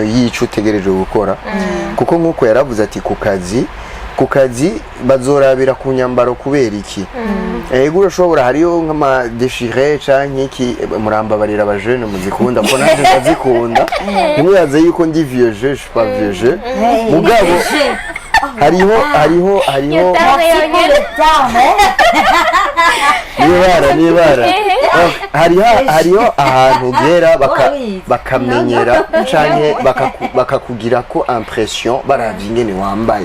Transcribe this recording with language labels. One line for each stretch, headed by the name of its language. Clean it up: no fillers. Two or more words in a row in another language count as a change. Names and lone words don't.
Rundi: y'ico utegereje gukora kuko nkuko yaravuze ati ku kazi bazorabira ku nyambaro kubera iki ego urashobora hariyo nk'ama déchiré canke iki murambabarira abajene muzikunda ko nanje ndazikunda ntimuyaze yuko ndi
French: vieux jeu je suis pas vieux jeu
Rundi: mugabo hariho nibara hariho ahantu ugera bakamenyera canke bakakugira ko impression baravye ingene wambaye.